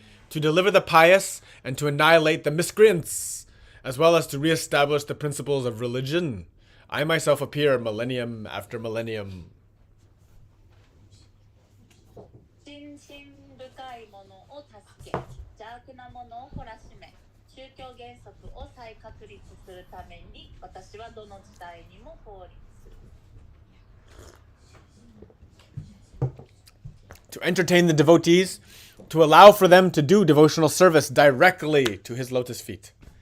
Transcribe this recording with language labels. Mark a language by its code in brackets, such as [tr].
[en] To deliver the pious and to annihilate the miscreants, as well as to re-establish the principles of religion, I myself appear millennium after millennium. [ja] 心深深いものを助け、邪悪なものを懲らしめ、宗教原則を再確立するために、私はどの時代にも降臨する。 [en] To entertain the devotees, to allow for them to do devotional service directly to his lotus feet.